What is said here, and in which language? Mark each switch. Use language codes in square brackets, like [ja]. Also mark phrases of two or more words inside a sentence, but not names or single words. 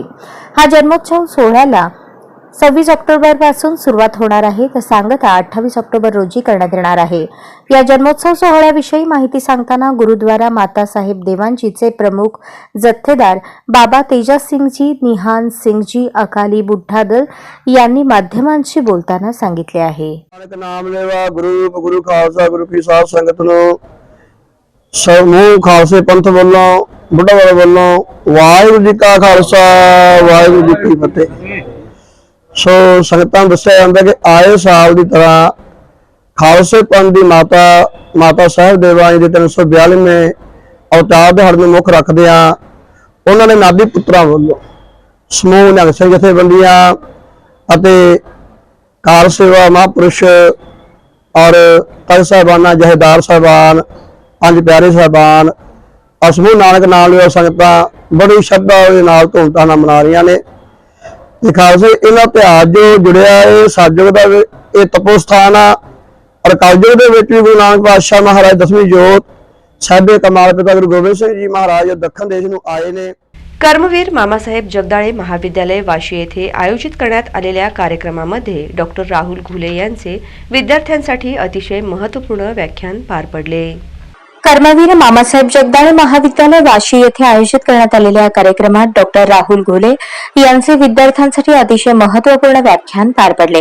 [mr] हा जन्मोत्सव सोहळ्याला 26 ऑक्टोबर पासून सुरुवात होणार आहे तर सांगता 28 ऑक्टोबर रोजी करण्यात येणार आहे. या जन्मोत्सव सोहळ्याविषयी माहिती सांगताना गुरुद्वारा मातासाहेब देवांजीचे प्रमुख जथ्थेदार बाबा तेजसिंगजी निहान सिंगजी अकाली बुड्ढा दल यांनी माध्यमांशी बोलताना सांगितले आहे. [pa] ਨਾਮ ਲੈਵਾ ਗੁਰੂ ਖਾਲਸਾ ਗੁਰੂ ਕੀ ਸਾਧ ਸੰਗਤ ਨੂੰ ਸਮੂਹ ਖਾਲਸੇ ਪੰਥ ਵੱਲੋਂ ਬੁੱਢਾਵਾਲ ਵੱਲੋਂ ਵਾਹਿਗੁਰੂ ਜੀ ਕਾ ਖਾਲਸਾ ਵਾਹਿਗੁਰੂ ਜੀ ਕੀ ਫਤਿਹ। ਸੋ ਸੰਗਤਾਂ ਨੂੰ ਦੱਸਿਆ ਜਾਂਦਾ ਕਿ ਆਏ ਸਾਲ ਦੀ ਤਰ੍ਹਾਂ ਖਾਲਸੇ ਪੰਥ ਦੀ ਮਾਤਾ ਸਾਹਿਬ ਦੇਵਾਂ ਜੀ ਦੇ 342ਵੇਂ ਅਵਤਾਰ ਦਿਹਾੜੇ ਨੂੰ ਮੁੱਖ ਰੱਖਦਿਆਂ ਉਹਨਾਂ ਦੇ ਨਾਭੀ ਪੁੱਤਰਾਂ ਵੱਲੋਂ ਸਮੂਹ ਨਿਹੰਗ ਸਿੰਘ ਜਥੇਬੰਦੀਆਂ ਅਤੇ ਕਾਰ ਸੇਵਾ ਮਹਾਂਪੁਰਸ਼ ਔਰ ਤਖ਼ਤ ਸਾਹਿਬਾਨਾ ਜਹੇਦਾਰ ਸਾਹਿਬਾਨ ਪੰਜ ਪਿਆਰੇ ਸਾਹਿਬਾਨ ਔਰ ਸਮੂਹ ਨਾਨਕ ਨਾਲ ਲਿਓ ਸੰਗਤਾਂ ਬੜੀ ਸ਼ਰਧਾ ਦੇ ਨਾਲ ਧੂਮਧਾਮ ਨਾਲ ਮਨਾ ਰਹੀ ਨੇ। ਖਾਲਸੇ ਇਨ੍ਹਾਂ ਇਤਿਹਾਸ ਜੋ ਜੁੜਿਆ ਹੈ ਸਤਯੁਗ ਦਾ ਯੇ ਤਪੋ ਸਥਾਨ ਆ ਔਰ ਕਲਯੁਗ ਦੇ ਵਿਚ ਭੀ ਗੁਰੂ ਨਾਨਕ ਪਾਤਸ਼ਾਹ ਮਹਾਰਾਜ 10ਵੀਂ ਜੋਤ ਸਾਹਿਬੇ ਕਮਾਲ ਪਿਤਾ ਗੁਰੂ ਗੋਬਿੰਦ ਸਿੰਘ ਜੀ ਮਹਾਰਾਜ ਦੱਖਣ ਦੇਸ਼ ਨੂੰ ਆਏ ਨੇ। [mr] कर्मवीर मामासाहेब जगदाळे महाविद्यालय वाशी येथे आयोजित करण्यात आलेल्या कार्यक्रमामध्ये डॉक्टर राहुल घुले यांचे विद्यार्थ्यांसाठी अतिशय महत्त्वपूर्ण व्याख्यान पार पडले। कर्मवीर मामासाहेब जगदाळे महाविद्यालय वाशी येथे आयोजित करण्यात आलेल्या या कार्यक्रमात डॉक्टर राहुल घोले यांचे विद्यार्थ्यांसाठी अतिशय महत्वपूर्ण व्याख्यान पार पडले.